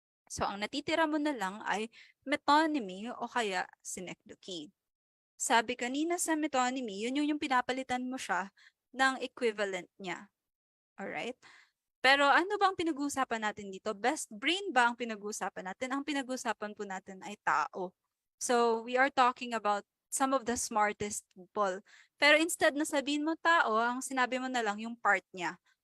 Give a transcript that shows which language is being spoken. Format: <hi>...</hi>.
<tl>So, ang natitira mo na lang ay metonymy o kaya synecdoche. Sabi kanina sa metonymy, yun yung pinapalitan mo siya ng equivalent niya. Alright? Pero ano bang pinag-uusapan natin dito? Best brain ba ang pinag-uusapan natin? Ang pinag-uusapan po natin ay tao.</tl> <en>So, we are talking about some of the smartest people.</en> <tl>Pero instead na sabihin mo tao, ang sinabi mo na lang yung part niya.</tl>